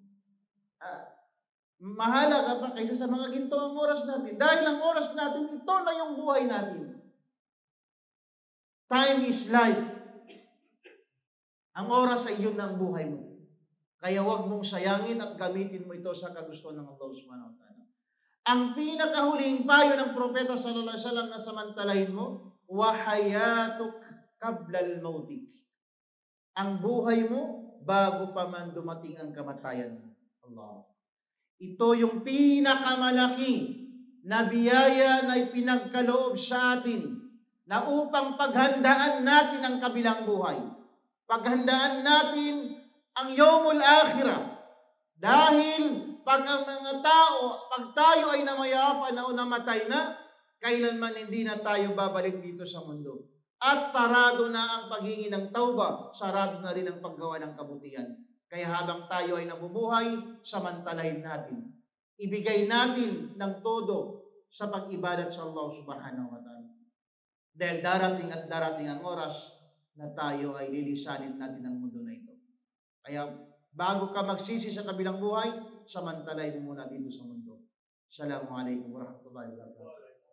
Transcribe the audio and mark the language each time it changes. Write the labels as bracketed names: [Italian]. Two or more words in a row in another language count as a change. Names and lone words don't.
[Filipino] Mahalaga pa kaysa sa mga ginto ang oras natin. Dahil ang oras natin, ito na yung buhay natin. [English] Time is life. [Filipino] Ang oras ay yun ang buhay mo. Kaya huwag mong sayangin at gamitin mo ito sa kagustuhan ng Allah [Arabic] سبحانه وتعالى. [Filipino] Ang pinakahuling payo ng propeta [Arabic] صلى الله عليه وسلم [Filipino] na samantalahin mo, [Arabic] وحياتك قبل موتك. [Filipino] Ang buhay mo bago pa man dumating ang kamatayan. Allah. Ito yung pinakamalaki na biyaya na ipinagkaloob sa atin na upang paghandaan natin ang kabilang buhay. Paghandaan natin ang [Arabic] يوم الآخرة. [Filipino] Dahil pag ang mga tao, pag tayo ay namayapan na o namatay na, kailanman hindi na tayo babalik dito sa mundo. At sarado na ang paghingi ng tauba, sarado na rin ang paggawa ng kabutihan. Kaya habang tayo ay nabubuhay, samantalahin natin. Ibigay natin ng todo sa pag-ibadat sa Allah [Arabic] سبحانه وتعالى. [Filipino] Dahil darating ang oras na tayo ay lilisanin natin ang mundo na ito. Kaya bago ka magsisi sa kabilang buhay, samantalahin mo muna dito sa mundo. [Arabic] السلام عليكم ورحمة الله وبركاته.